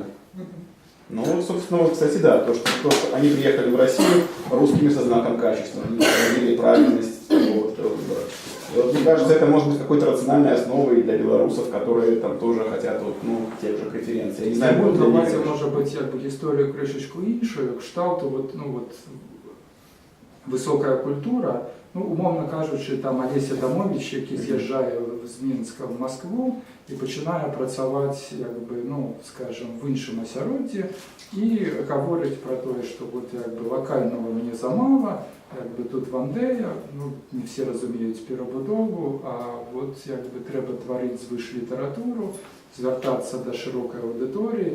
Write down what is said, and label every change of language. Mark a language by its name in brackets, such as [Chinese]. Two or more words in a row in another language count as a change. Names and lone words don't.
[Russian] Ну, вот, собственно, вот, кстати, да, то, что они приехали в Россию русскими со знаком качества, они проявили правильность этого выбора. И вот, мне кажется, это может быть какой-то рациональной основой для белорусов, которые там тоже хотят вот, ну, тех же преференций. Я не знаю, вот, будет ли давайте, они- может быть, историю крышечку [Ukrainian] іншою, кшталту, [Russian] вот, ну, вот, [Ukrainian] висока культура, ну, умовно кажучи, там Олеся Адамович, який з'їжджає з Мінська в Москву і починає працювати, якби, [Russian] ну, скажем, [Ukrainian] в іншому осередді і говорить про те, що от, якби, локального мені замало, якби, тут Вандея, ну, не всі розуміють перебудову, а от, якби, треба творити звиш літературу, звертатися до широкої аудиторії.